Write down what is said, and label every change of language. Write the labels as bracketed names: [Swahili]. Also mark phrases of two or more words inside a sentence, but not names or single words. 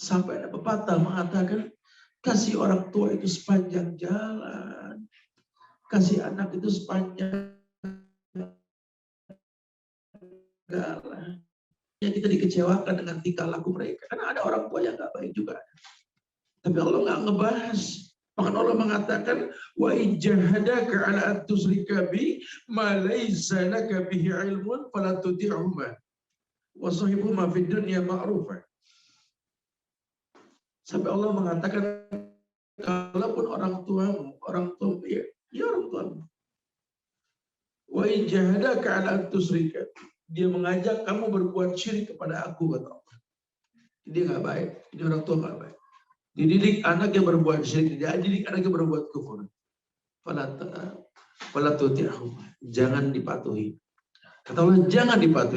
[Indonesian] Sampai ada pepatah mengatakan, kasih orang tua itu sepanjang jalan. Kasih anak itu sepanjang jalan. Ya, kita dikecewakan dengan tingkah laku mereka. Karena ada orang tua yang gak baik juga. Tapi Allah nggak ngebahas. Bahkan Allah mengatakan, [Arabic] و إن جاهداك على أن تشرك بي ما ليس لك به علم فلا تطعهما و صاحبهما في الدنيا معروفا. [Indonesian] Sampai Allah mengatakan, kalaupun orang tuamu ya orang tuamu. [Arabic] و إن جاهداك على أن تشرك, [Indonesian] dia mengajak kamu berbuat syirik kepada aku, kata Allah. Dia nggak baik, ini orang tua nggak baik. Dididik anak yang berbuat syirik, dididik anak yang berbuat kufur. [Arabic] فلا تطعهم, [Indonesian] jangan dipatuhi. Kata Allah, jangan dipatuhi.